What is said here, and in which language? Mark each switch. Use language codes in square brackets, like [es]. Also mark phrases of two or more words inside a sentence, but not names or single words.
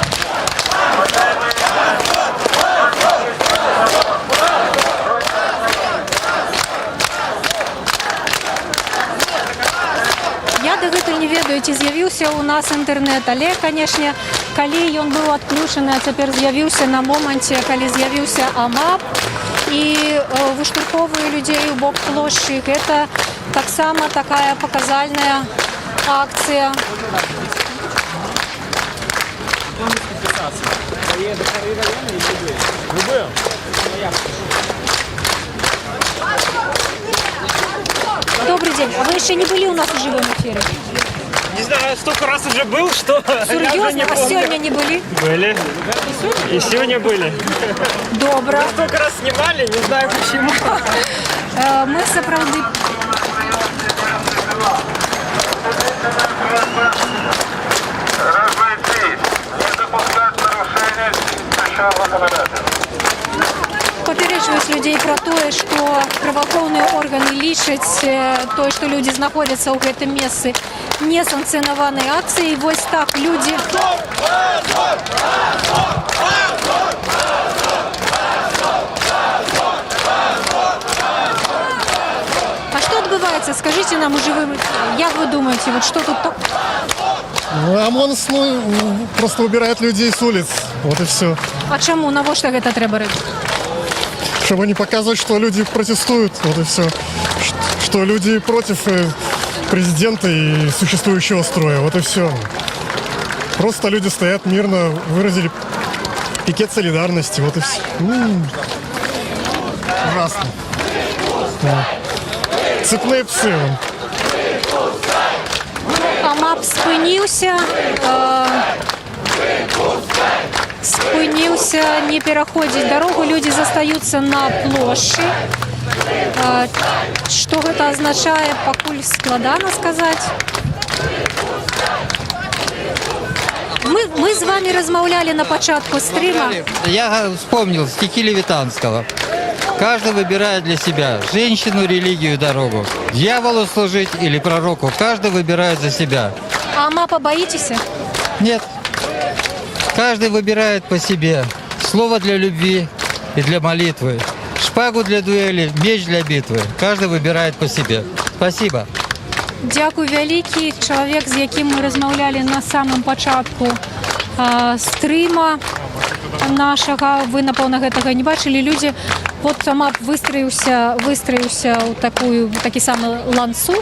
[be] Я дагэтуль не ведаю, ці з'явіўся ў нас інтэрнэт, але, канешне, калі ён быў адключаны, а цяпер з'явіўся на моманце, калі з'явіўся АМАП і выштурхоўвае людзей у бок плошчы, гэта таксама такая паказальная акцыя. [ru] Добрый день. А вы еще не были у нас в живом эфире? Не знаю, столько раз уже был, что... Серьезно? А сегодня не были? Были. И сегодня были. Добро. Столько раз снимали, не знаю почему. [be] Мы сапраўды... Папярэджваюць людзей пра тое, што праваахоўныя органы лічаць тое, што людзі знаходзяцца ў гэтым месцы несанкцыянаванай акцыяй. Вось так людзі... А што адбываецца? Скажыце нам у жывым эфире. Як вы думаете, [ru] вот что тут... ОМОН просто убирает людей с улиц. Вот и все. А чаму? Навошта гэта трэба рабіць? Чтобы не показывать, что люди протестуют. Вот и все. Что люди против президента и существующего строя. Вот и все. Просто люди стоят мирно, выразили пикет солидарности. Вот и все. Ужасно. Да. Цепные псы. [be] АМАП спыніўся, не пераходзіць дарогу, людзі застаюцца на плошчы. Што гэта азначае, пакуль складана сказаць. Мы з вами размаўлялі на пачатку стрыма. [ru] Я вспомнил стихи Левитанского. Каждый выбирает для себя женщину, религию, дорогу. Дьяволу служить или пророку. Каждый выбирает за себя. А АМАПа боитесь? Нет. Каждый выбирает по себе. Слово для любви и для молитвы. Шпагу для дуэли, меч для битвы. Каждый выбирает по себе. Спасибо. [be] Дякую вялікі. Чалавек, з якім мы размаўлялі на самым пачатку стрыма нашага. Вы, напэўна, гэтага не бачылі. Людзі, вот АМАП выстроіўся ў такі самы ланцуг.